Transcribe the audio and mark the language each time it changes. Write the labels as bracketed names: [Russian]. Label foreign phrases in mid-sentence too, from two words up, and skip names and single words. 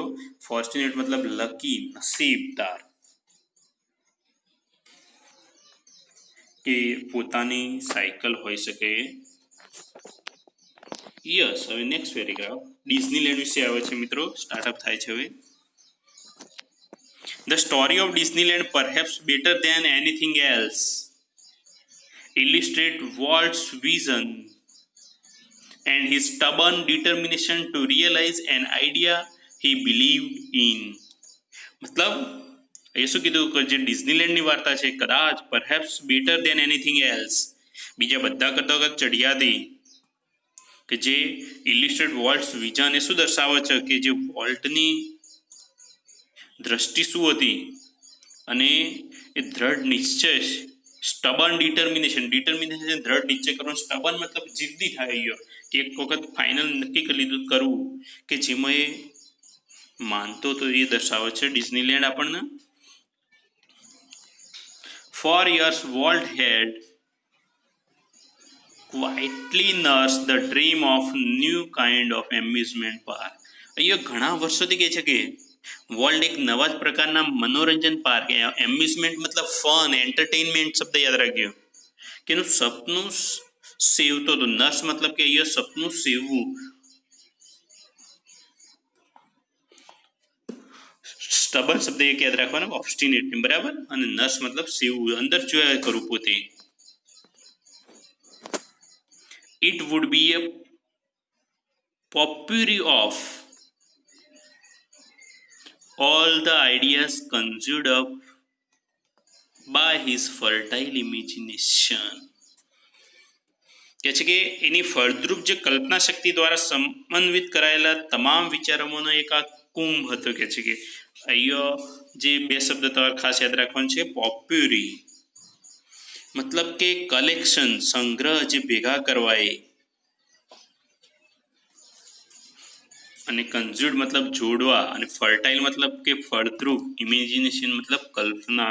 [Gujarati] ફોર્ચ્યુનેટ મતલબ લકી, નસીબદાર, કે પોતાની સાયકલ હોઈ શકે. યસ. હવે [English] next paragraph [Gujarati] ડિઝનીલેન્ડ વિશે આવે છે મિત્રો. સ્ટાર્ટઅપ થાય છે હવે. [English] The story of Disneyland, perhaps better than anything else, illustrates Walt's vision and his stubborn determination to realize an idea he believed in. [Gujarati] મતલબ એ શું કીધું કે જે ડિઝનીલેન્ડની વાર્તા છે કદાચ [English] perhaps better than anything else, [Gujarati] બીજા બધા કરતાં ચડિયાતી, કે જે [English] illustrate Walt's vision [Gujarati] એ શું દર્શાવે છે કે જે વોલ્ટની દ્રષ્ટિ શું હતી અને એ દ્રઢ નિશ્ચય, [English] stubborn determination [Gujarati] દ્રઢ નિશ્ચય કરવાનો. સ્ટબન મતલબ જિદ્દી થાય ગયો કે એક વખત ફાઇનલ નક્કી કરી લીધું કરવું કે જેમાં એ માનતો તો એ દર્શાવે છે ડિઝનીલેન્ડ આપણને. [English] For years Walt had quietly nursed the dream of new kind of amusement park. [Gujarati] અહીંયા ઘણા વર્ષોથી કહે છે કે વોલ્ટ એક નવા જ પ્રકારના મનોરંજન પાર્ક, એમ્યુઝમેન્ટ મતલબ ફન, એન્ટરટેનમેન્ટ શબ્દ યાદ રાખજો, કે એનું સપનું સેવતો હતો. નર્સ મતલબ કે અહીંયા સપનું સેવવું. સ્ટબન શબ્દ એક યાદ રાખવાનો, ઓબ્સ્ટિનેટ, બરાબર. અને નર્સ મતલબ સેવવું, અંદર જોયા કરું પોતે. [English] It would be a potpourri of all the ideas conjured up by his fertile imagination. [Gujarati] કે છે કે એની ફળદ્રુપ જે કલ્પના શક્તિ દ્વારા સમન્વિત કરાયેલા તમામ વિચારોનો એક આ કુંભ હતો. કે છે કે અહીંયા જે બે શબ્દ તમારે ખાસ યાદ રાખવાનું છે. પોપ્યુરી મતલબ કે કલેક્શન, સંગ્રહ, જે ભેગા કરવાય, અને કન્ઝ્યુડ મતલબ જોડવા, અને ફર્ટાઇલ મતલબ કે ફળદ્રુપ, ઇમેજિનેશન મતલબ કલ્પના.